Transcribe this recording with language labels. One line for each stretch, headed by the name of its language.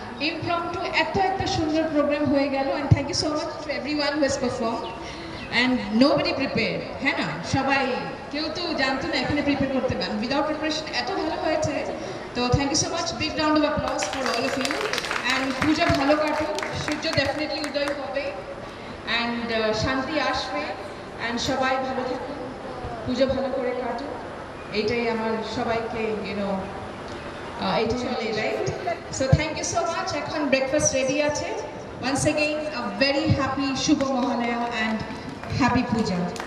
English: Impromptu
Bangla: এত সুন্দর programme হয়ে গেল,
English: and thank you so much to everyone who has performed. And nobody prepared,
Bangla: হ্যাঁ না? সবাই কেউ তো জানতো না এখানে প্রিপেয়ার করতে পারেন, উইদাউট প্রিপারেশন এত ভালো হয়েছে। তো
English: Thank you so much, big round of applause for all of you.
Bangla: And পূজা ভালো কাটুক, সূর্য ডেফিনেটলি উদয় হবে, অ্যান্ড শান্তি আসবে, অ্যান্ড সবাই ভালো থাকুন, পুজো ভালো করে কাটুক, এইটাই আমার সবাইকে ইউনো এইটা চলে, right?
English: So thank you so much.
Bangla: এখন ব্রেকফাস্ট রেডি আছে।
English: Once again, a very happy Shubha Mahalaya and happy Puja.